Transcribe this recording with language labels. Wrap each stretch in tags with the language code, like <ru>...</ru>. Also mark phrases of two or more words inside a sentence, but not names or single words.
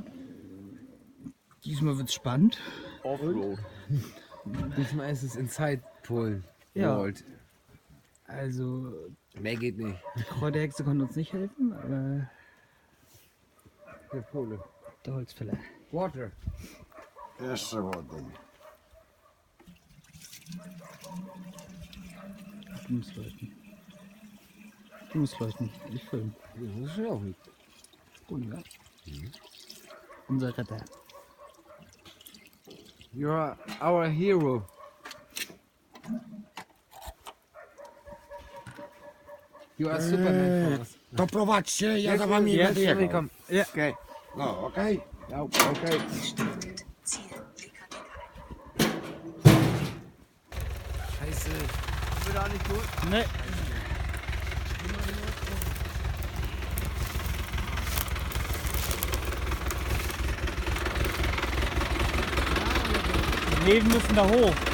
<de>Diesmal wird's spannend. Offroad. Diesmal ist es Inside Polen. Ja. World. Also Mehr geht nicht. die Kräuterhexe konnte uns nicht helfen, aber Der Pole. der Holzfäller. Water.</de> <pl>Jeszcze wodę.</pl> <de>Du musst leuchten. Du musst leuchten. Ich filme. Das ist ja auch nicht. Gut, ja. Unser Retter.</de> <en>You're our hero. You are Superman for us.</en> <pl>To prowadźcie, ja za wami</pl> <en>Yes,</en> <pl>będę jechał.</pl> <en>come. Yeah.</en> <pl>Okej. No, okej. Ja, okej.</pl> <de>Scheiße. Wird auch nicht gut. Ne. Leben müssen da hoch.</de>